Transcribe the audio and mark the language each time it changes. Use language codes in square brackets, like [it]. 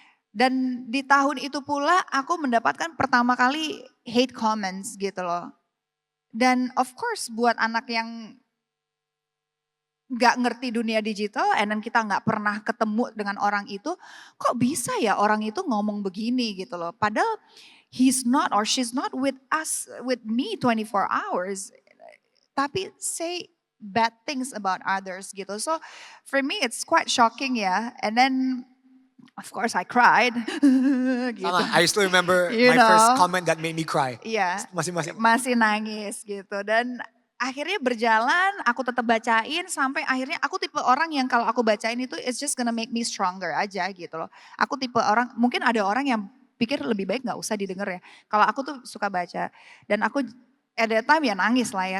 [id] Dan di tahun itu pula aku mendapatkan pertama kali hate comments gitu loh. Dan of course buat anak yang gak ngerti dunia digital, and then kita gak pernah ketemu dengan orang itu, kok bisa ya orang itu ngomong begini gitu loh. [en] Padahal he's not or she's not with us, with me 24 hours. Tapi say bad things about others gitu. So for me it's quite shocking ya. And then of course I cried. [id] Gitu. [en] I still remember my first comment that made me cry. [id] Iya. Masih. Masih nangis gitu. Dan akhirnya berjalan, aku tetap bacain sampai akhirnya aku tipe orang yang kalau aku bacain itu [en] it's just gonna make me stronger [id] aja gitu loh. Aku tipe orang, mungkin ada orang yang pikir lebih baik gak usah didengar ya. Kalau aku tuh suka baca dan aku [en] at that time [id] ya nangis lah ya.